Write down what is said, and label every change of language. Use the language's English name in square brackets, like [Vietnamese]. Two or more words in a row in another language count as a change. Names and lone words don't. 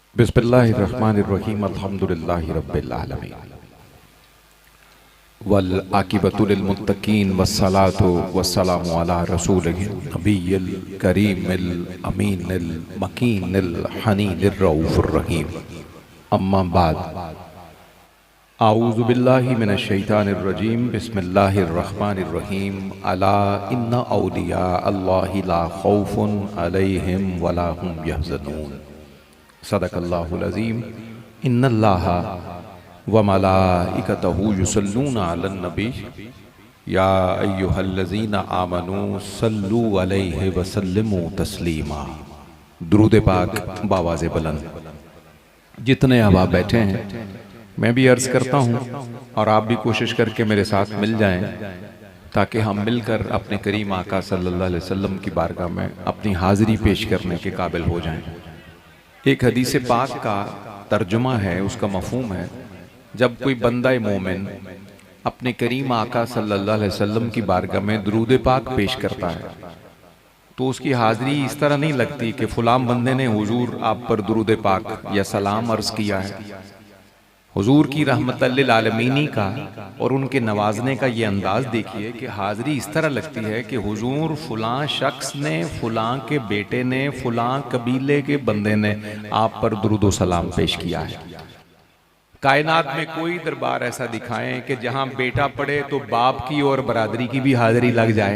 [Arabic] بسم الله الرحمن الرحيم الحمد لله رب العالمين والعاقبة للمتقين والصلاة والسلام على رسوله النبي الكريم الأمين المكين الحنين الرؤوف الرحيم أما بعد أعوذ بالله من الشيطان الرجيم بسم الله الرحمن الرحيم ألا إن أولياء الله لا خوف عليهم ولا هم يحزنون صدق الله العظيم إن الله وملائكته يصلون على النبي يا أيها الذين آمنوا صلوا عليه وسلموا تسليما. [Hindi] दुरूद पाक बावाज़े बुलंद। जितने अब आप बैठे हैं मैं भी अर्ज़ करता हूँ और आप भी कोशिश करके मेरे साथ मिल जाएं ताकि हम मिलकर अपने करीम आका [Arabic] صلى الله عليه وسلم [Hindi] की बारगाह में अपनी हाज़िरी पेश करने के काबिल हो जाएं। एक हदीस पाक का तर्जुमा है, उसका मफ़हूम है, जब कोई बंदा मोमिन अपने करीम आका [Arabic] صلى الله عليه وسلم [Hindi] की बारगाह में दुरूद पाक पेश करता है तो उसकी हाज़िरी इस तरह नहीं लगती कि फ़लाँ बंदे ने हुजूर आप पर दुरूद पाक या सलाम अर्ज़ किया है। हुजूर की [Arabic] رحمة للعالمين [Hindi] का और उनके नवाजने का ये अंदाज़ देखिए कि हाज़िरी इस तरह लगती है कि हुजूर फ़लाँ शख्स ने, फ़लाँ के बेटे ने, फ़लाँ कबीले के बंदे ने आप पर दुरूद व सलाम पेश किया है। कायनात में कोई दरबार ऐसा दिखाएं कि जहां बेटा पढ़े तो बाप की और बरादरी की भी हाज़िरी लग जाए।